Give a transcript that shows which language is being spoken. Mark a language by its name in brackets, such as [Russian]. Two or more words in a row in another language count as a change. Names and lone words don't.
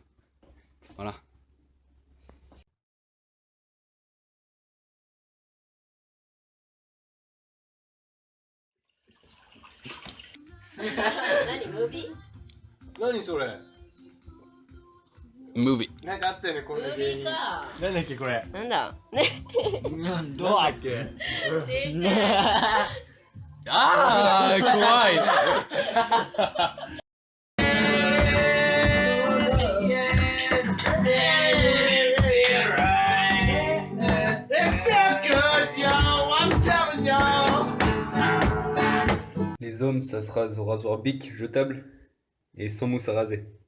[French] Voilà. Movie. [Japanese] なんかあったよね、これの芸人。なんだっけこれ。なんだどうだっけ。あー、怖い。 [French] Les hommes, ça se rase au rasoir Bic jetable et sans mousse à raser.